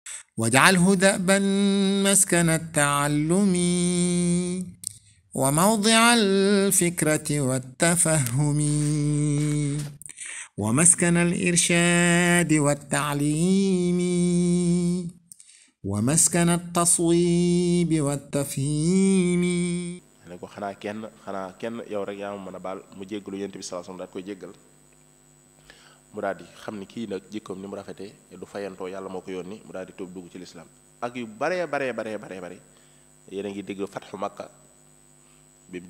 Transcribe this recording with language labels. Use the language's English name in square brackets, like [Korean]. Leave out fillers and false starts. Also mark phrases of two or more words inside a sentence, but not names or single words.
[Arabic] واجعله دأبا مسكن التعلم وموضع الفكرة والتفهم ومسكن الإرشاد والتعليم ومسكن التصويب والتفهيم. [Wolof] ne ko xanaa kenn yow rek yaa ma mën a baal mu jéggalu yonent bi [Arabic] صلى الله عليه وسلم [Wolof] daal koy jéggal mu daal di xam ni kii nag jikkoom ni mu rafetee du fayantoo yàlla moo ko yónni mu daal di tuub dugg ci lislaam ak yu baree yéen a ngi dégg [Arabic] فتح مكة [Wolof] bi mu